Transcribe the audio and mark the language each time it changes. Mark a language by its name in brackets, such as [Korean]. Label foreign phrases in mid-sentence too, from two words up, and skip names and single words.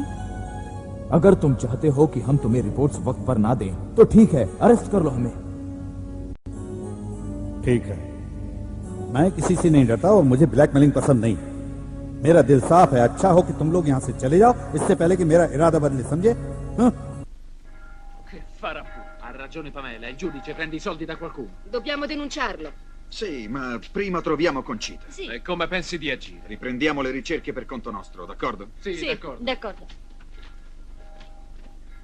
[Hindi] अगर तुम चाहते हो कि हम तुम्हें रिपोर्ट्स वक्त पर ना दें, तो ठीक है, अरेस्ट कर लो हमें। ठीक है, मैं किसी से नहीं डरता और मुझे ब्लैकमेलिंग पसंद नहीं। मेरा दिल साफ है। अच्छा हो कि तुम लोग यहाँ से चले जाओ, इससे पहले कि मेरा इरादा बदले, समझे? हाँ? [Italian] Che farapù. Ha ragione Pamela, il giudice prende i soldi da qualcuno. Dobbiamo denunciarlo. Sì, ma prima troviamo Concita. Sì. E come pensi di agire? Riprendiamo le ricerche per conto nostro, d'accordo? Sì, d'accordo.